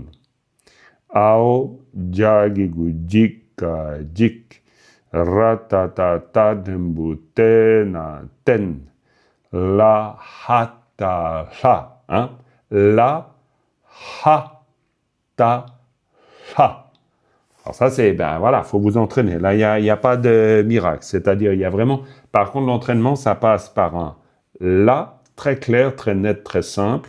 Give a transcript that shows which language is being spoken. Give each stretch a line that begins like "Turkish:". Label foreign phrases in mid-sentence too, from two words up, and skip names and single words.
French: Ao jagigu jika jik. Ratata tadembu tena ten. La hata ha. Hein? La hata ha. Alors ça c'est, ben voilà, faut vous entraîner. Là, il y a pas de miracle. C'est-à-dire, il y a vraiment... Par contre, l'entraînement, ça passe par un la, très clair, très net, très simple.